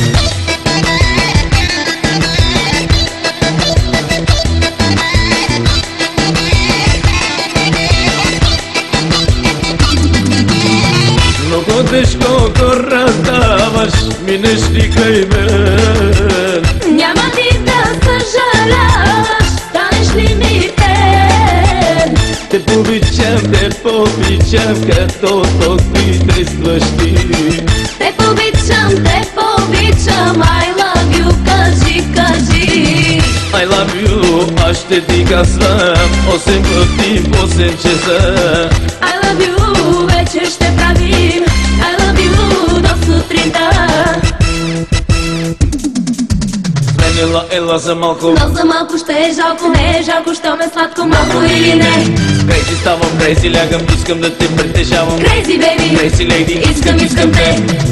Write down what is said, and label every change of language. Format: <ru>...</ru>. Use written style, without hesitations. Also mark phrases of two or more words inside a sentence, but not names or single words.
<bg>Много тежко го раздаваш, минеш ли край мен? Няма ти да съжаляваш, станеш ли ми фен? Те повичам, като толкова действаш ти. Те повичам,</bg> <en>I love you, кажи. I love you,</en> <bg>аз ще ти казвам 8 пъти по 8 часа.</bg> <en>I love you,</en> <bg>вечер ще правим</bg> <en>I love you</en> <bg>до сутринта. Ела за малко. Но за малко ще е жалко, не е жалко, що ме сладко, малко или не. Крейзи ставам, крейзи лягам, искам да те притежавам.</bg> <en>crazy baby, crazy lady,</en> <bg>искам те.</bg>